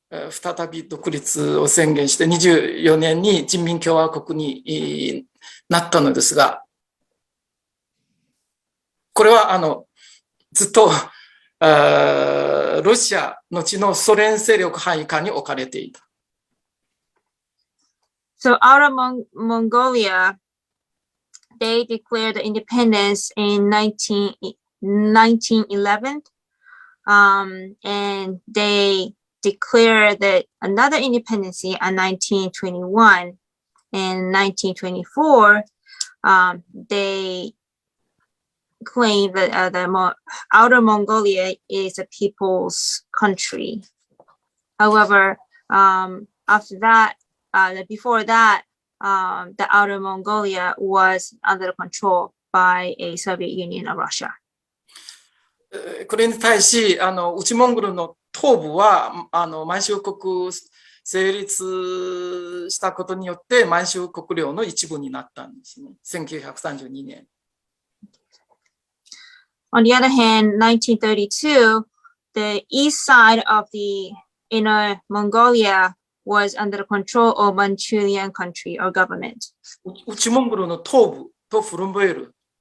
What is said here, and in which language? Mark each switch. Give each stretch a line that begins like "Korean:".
Japanese: 再び独立を宣言して24年に人民共和国になったのですが、これはずっとロシアのちのソ連勢力範囲下に置かれていた。
English: So Outer Mongolia, they declared independence in 1911, and they declared that another independence in 1921 and 1924. They claim that the Outer Mongolia is a people's country. However, after that, before that, the Outer Mongolia was under control by a Soviet Union of Russia.
Japanese: これに対し、内モンゴルの東部は、満州国成立したことによって、満州国領の一部になったんですね。 1932年。
English: On the other hand, 1932, the east side of the Inner Mongolia was under the control of Manchurian country or government.
Japanese: 内モンゴルの東部とフルンボエル。